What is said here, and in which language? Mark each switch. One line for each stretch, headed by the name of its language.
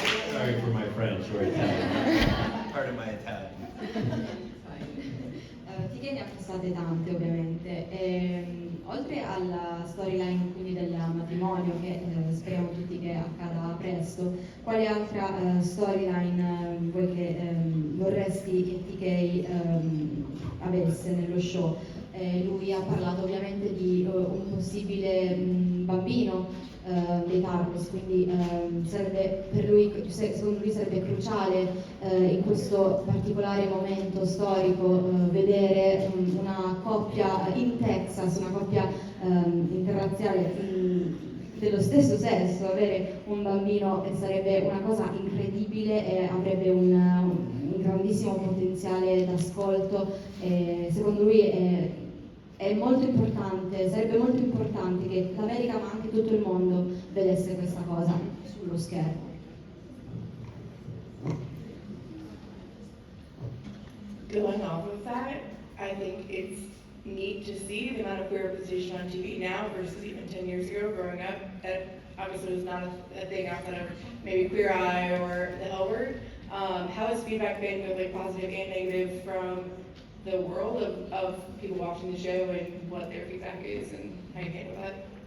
English: Sorry for my French or Italian. Part of my Italian.
Italian: TK ne ha passate tante ovviamente, oltre alla storyline quindi del matrimonio che speriamo tutti che accada presto, quale altra storyline vuoi che vorresti che TK avesse nello show? Lui ha parlato ovviamente di un possibile bambino dei Tarlos, quindi per lui, secondo lui sarebbe cruciale in questo particolare momento storico vedere una coppia in Texas, una coppia interrazziale dello stesso sesso, avere un bambino sarebbe una cosa incredibile e avrebbe un grandissimo potenziale d'ascolto. Secondo lui è molto importante, sarebbe molto importante che l'America ma anche tutto il mondo vedesse questa cosa sullo schermo.
English: Going off of that, I think it's neat to see the amount of queer representation on TV now versus even 10 years ago growing up. That obviously was not a thing outside of maybe Queer Eye or the L Word. How has feedback been, both like positive and negative, from the world of people watching the show and what their feedback is and how you handle that?